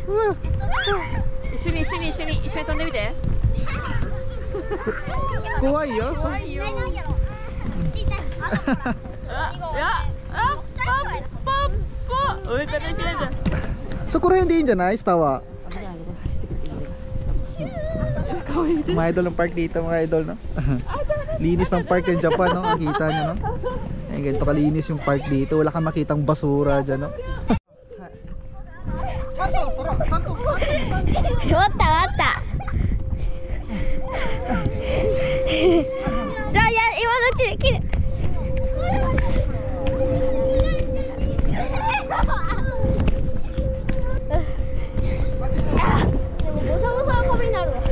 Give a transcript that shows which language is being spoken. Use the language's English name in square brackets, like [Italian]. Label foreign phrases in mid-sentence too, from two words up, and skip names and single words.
[Japanese] 一緒に飛んでみて。怖いよ。そこら辺でいいんじゃない？ [Filipino] 下は。Mga idol ng park dito, mga idol, no? Linis ng park ng Japan, no? Nakita nyo, no? Ay, ganito kalinis yung park dito. Wala kang makitang basura dyan, no? [Japanese] 終わった終わった。さあ、今のうちで切る。でもボサボサの髪になるわ。